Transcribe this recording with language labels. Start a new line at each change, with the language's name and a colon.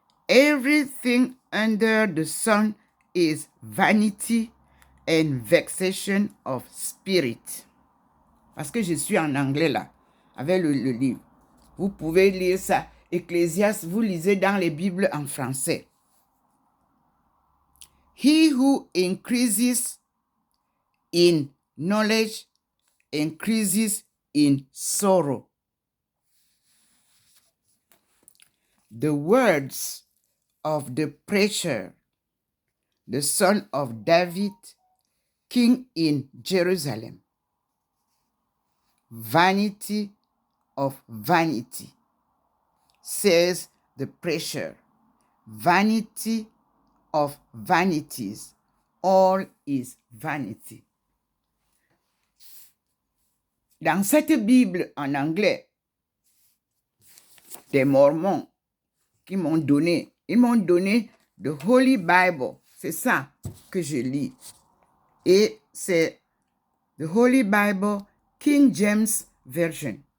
English: Everything under the sun is vanity and vexation of spirit.
French: Parce que je suis en anglais là, avec le livre. Vous pouvez lire ça. Ecclésiaste, vous lisez dans les Bibles en français.
English: He who increases in knowledge increases in sorrow. The words of the preacher, the son of David, king in Jerusalem. Vanity of vanity, says the preacher. Vanity of vanities, all is vanity.
French: Dans cette Bible en anglais, des Mormons qui m'ont donné, ils m'ont donné The Holy Bible. C'est ça que je lis. Et c'est The Holy Bible, King James Version.